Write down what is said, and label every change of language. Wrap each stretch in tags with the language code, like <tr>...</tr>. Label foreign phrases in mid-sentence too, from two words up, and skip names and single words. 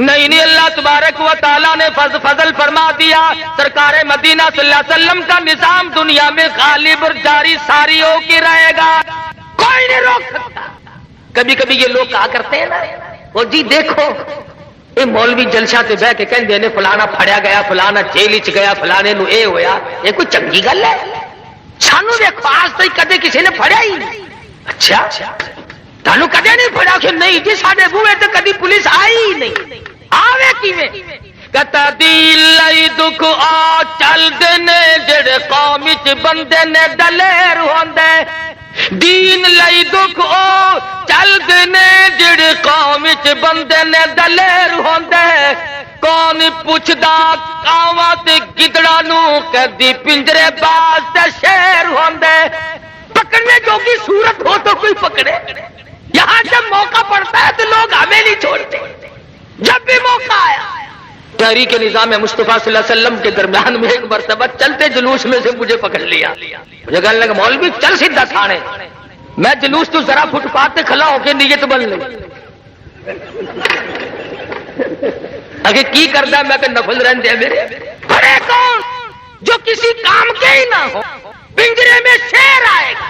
<ur>نہیں اللہ تبارک و تعالیٰ نے فضل فرما دیا، سرکار مدینہ صلی اللہ علیہ وسلم کا نظام دنیا میں غالب اور جاری ساری ہو کے رہے گا، کوئی نہیں روک سکتا۔ کبھی کبھی یہ لوگ کہا کرتے ہیں نا وہ جی دیکھو</ur> <pa>یہ مولوی جلسہ تے بہ کے کہندے نے فلانا پھڑیا گیا، فلانا جیل وچ گیا، فلانے نو اے ہویا، یہ کوئی چنگی گل ہے؟ سانو دیکھو آج تک کدے کسی نے پھڑیا ہی نہیں۔ اچھا تانوں کدے نہیں پھڑیا؟ کہ نہیں جی ساڈے بوئے تے کدی پولیس آئی ہی نہیں۔ آوے کیویں؟ کتا دل لئی دکھ آ چل دے نے جڑے قوم وچ بندے نے دلیر ہوندے، دین لئی دکھ او چل دے نے جڑے قوم وچ بندے نے دلیر ہوندے، کون پوچھدا کاواں تے گدڑاں نو کدی پنجرے باز تے شیر ہوندے۔</pa> <ur>پکڑنے جوگی صورت ہو تو کوئی پکڑے، یہاں جب موقع پڑتا ہے تو لوگ ہمیں نہیں چھوڑتے۔ جب بھی موقع آیا تحریک نظام مصطفیٰ صلی اللہ علیہ وسلم کے درمیان میں ایک مرتبہ چلتے جلوس میں سے مجھے پکڑ لیا، مجھے کہنے لگا مولوی چل سیدھا تھانے۔ میں جلوس تو ذرا فٹ پاتھ پہ کھڑا ہو کے نیت بن لی،</ur> <pa>اگر کی کردا میں کہ نفل رہندے میرے بڑے</pa> <ur>کون جو کسی کام کے ہی نہ ہو، پنجرے میں شیر آئے گا۔</ur>